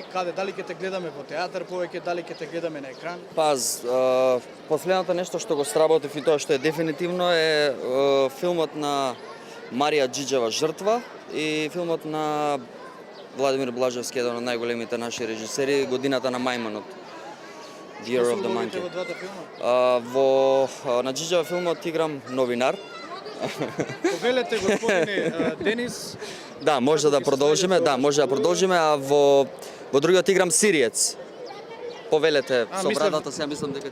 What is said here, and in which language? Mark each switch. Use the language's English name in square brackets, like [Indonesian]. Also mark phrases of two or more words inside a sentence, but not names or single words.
[Macedonian] Каде, дали ќе те гледаме во театар повеќе, дали ќе те гледаме на екран? Паз, последното нешто што го сработив и тоа што е дефинитивно е филмот на Марија Џиџева Жртва и филмот на Владимир Блажевски, еден од најголемите наши режисери, Годината на мајмунот. [English] The Year of the Monkey. [Macedonian] Во двата филма? На Џиџева филмот играм новинар. Повелете, господине Денис. Да, може да продолжиме, а во другиот играм Сириец. Повелете со мислев- брадата, сега мислам дека ти